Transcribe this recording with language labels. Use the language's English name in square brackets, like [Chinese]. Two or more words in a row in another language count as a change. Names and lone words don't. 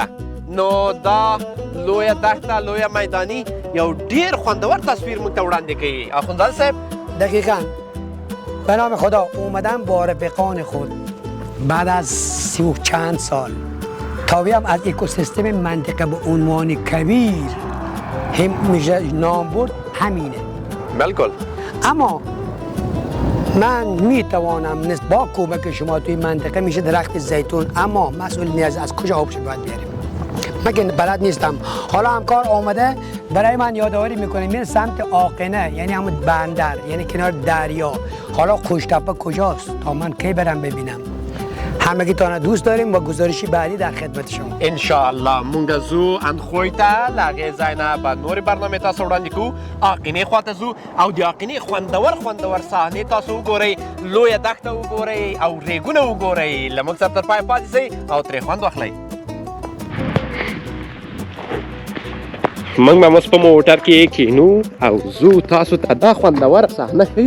[Pashto] نو دا لویه دښته، لویه میداني، یو ډیر خوندور تصویر موږ ته وړاندې کوي. اخوندزاده صاحب [Persian] دقیقاً به نام خدا اومدم با رفیقان خود بعد از 30 و چند سال تا بیام از اکوسیستم منطقه به عنوان کویر هم میشه نام برد همینه. بالکل. اما من میتوانم با کمک شما توی منطقه میشه درخت زیتون، اما مسئول نیاز از کجا آبش باید بیاریم؟ من که بلد نیستم. حالا همکار آمده برای من یادآوری میکنه میره سمت آقنه، یعنی همون بندر، یعنی کنار دریا. حالا خوشتپه کجاست تا من کی برم ببینم؟ همگی تانه دوست داریم و گزارشی بعدی در خدمت شما. [Pashto] انشاءالله مونږ ځو اندخوی ته، له هغې ځای نه به نورې برنامې تاسو وړاندې کوو. آقینې خواته ځو او د آقینې خوندور صحنې تاسو وګورئ، لویه دښته وګورئ او ریګونه وګورئ. له موږ سره تر پایه پاتې شئ او ترې خوند واخلئ. موږ به اوس په موټر کې کینو او ځو تاسو ته دا خوندوره صحنه ښیو.